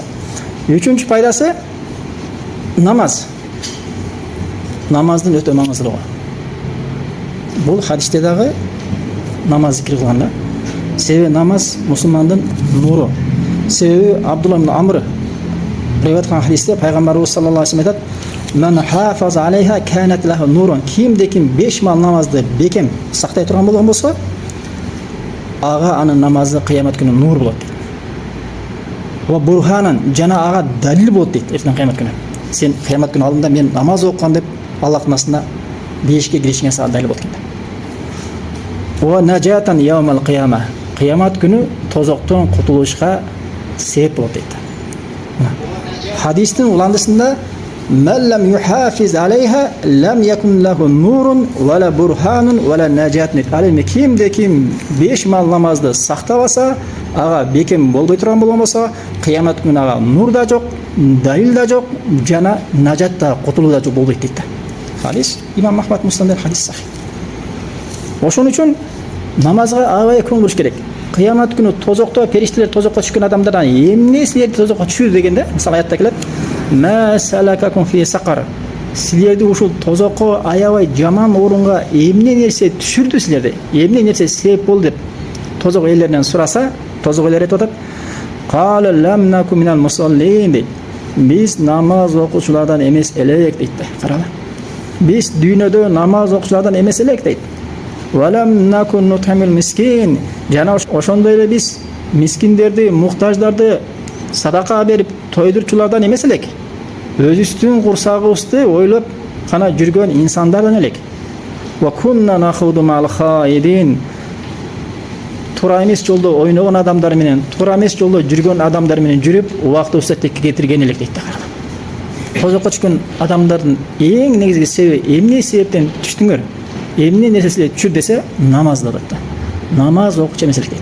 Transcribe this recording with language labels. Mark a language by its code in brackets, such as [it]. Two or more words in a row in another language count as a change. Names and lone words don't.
[ky] Үчүнчү пайдасы намаз. Намаздын өтө маңыздуулугу. Бул хадисте дагы намаз зикир кылган да. Себеби намаз мусулмандын нуру. Себеби Абдулла ибн Амр риваят кылган хадисте Пайгамбарыбыз [ar] صلى الله عليه وسلم [ky] айтат: [ar] "من حافظ عليها كانت له نورا." [ky] Кимде-ким 5 мал намазды бекем сактай турган болгон болсо, ага анын намазы кыямат күнү нур болот. [ar] وبرهانا, [ky] жана ага далил болот дейт эртең кыямат күнү. Сен кыямат күнү алдында мен намаз окуган деп Аллахтын астында бешке киришиңе сага далил болот экен. [ar] ونجاة يوم القيامة. [ky] Кыямат күнү тозоктон кутулушка себеп болот дейт. Хадистин уландысында [ar] "من لم يحافظ عليها لم يكن له نور ولا برهان ولا نجاة." [ky] Ал кимде ким 5 мал намазды сактабаса, ага бекем болбой турган болгон болсо, кыямат күнү ага нур да жок, далил да жок, жана нажат да, кутулуу да жок болбойт дейт. Хадис Имам Ахмад Муслимден хадис сахih. Ошон үчүн намазга аябай көңүл буруш керек. Кыямат күнү тозокто периштелер тозокко түшкөн адамдардан эмне силерди тозокко түшүр дегенде, мисалы аятта келет: [ar] "ما سلككم في سقر." [ky] Силерди ушул тозокко аябай жаман орунга эмне нерсе түшүрдү силерди? Эмне нерсе себеп болду деп тозок ээлеринен сураса, тозок ээлери айтып атат: [ar] "قالوا لم نك من المصلين." [ky] Биз намаз окуучулардан эмес элек дейт. Караңыз. Биз дүйнөдө намаз окуучулардан эмес элек дейт. [ar] "ولم نك نطعم المسكين." [ky] Жана ошондой эле биз мискиндерди, муктаждарды садака берип тойдурчулардан эмес элек. Өзүбүздүн курсагыбызды ойлоп гана жүргөн инсандардан элек. [ar] "وكنا نخوض مع الخائضين." [ky] Туура эмес жолдо ойногон адамдар менен, туура эмес жолдо жүргөн адамдар менен жүрүп, убактыбызды текке кетирген элек дейт. Тозокко түшкөн адамдардын эң негизги себеби эмне себептен түштүңөр? Эмне нерселер түшүр десе, намаз да дейт. Намаз окуучу эмес элек дейт.